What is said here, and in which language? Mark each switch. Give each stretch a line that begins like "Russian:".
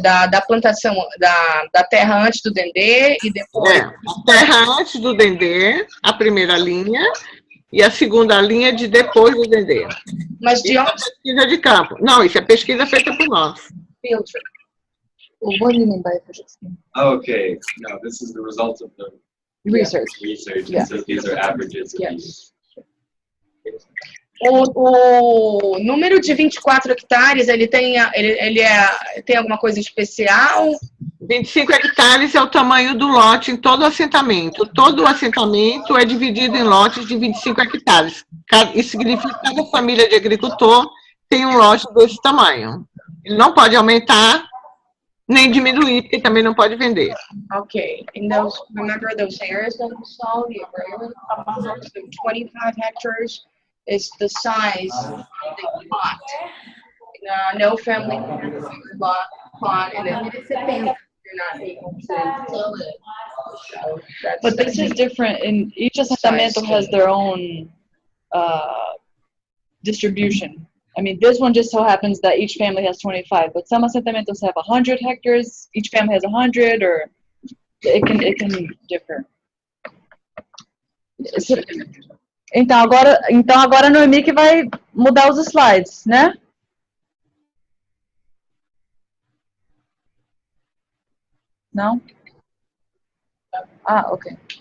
Portuguese: Da plantação da terra antes do Dendê e depois. A terra antes do Dendê, a primeira linha, e a segunda linha de depois do Dendê. Mas de Isso onde? é pesquisa de campo. Não, isso é pesquisa feita por nós. Filtro.
English: What do you mean by official scheme? Okay, no, this is the result of the Research. research. So these are averages of use.
Portuguese: O número de 24 hectares, ele tem alguma coisa especial? 25 hectares é o tamanho do lote em todo o assentamento. Todo o assentamento é dividido em lotes de 25 hectares. Isso significa que cada família de agricultor tem um lote desse tamanho. Ele não pode aumentar nem diminuir, porque também não pode vender.
English: Okay, and remember those areas that we saw, the agrarian, so 25 hectares is the size of the plot. No family plot, and then you're not able to sell it. So But this is different, and each assentamento has their own distribution. I mean, this one just so happens that each family has 25, but some assentamentos have 100 hectares, each family has 100, or it can differ.
Portuguese: Então agora a Noemi que vai mudar os slides, né? Não? Ah, ok.